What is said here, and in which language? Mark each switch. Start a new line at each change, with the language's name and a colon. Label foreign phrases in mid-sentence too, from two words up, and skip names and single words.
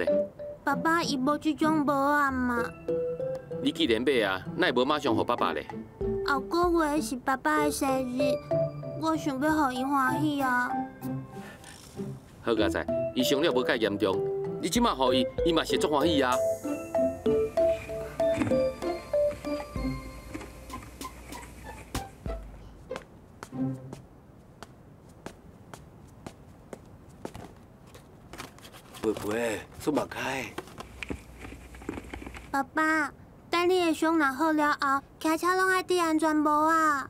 Min Nan Chinese: 爸爸伊无这种帽啊嘛。你既然买啊，哪会无马上互爸爸咧？后个月是爸爸的生日，我想要互伊欢喜啊。好佳哉，伊伤了无介严重，你即马互伊，伊嘛是足欢喜啊。佩佩，出目开。爸爸，等你的伤若好了后，骑车拢爱戴安全帽啊。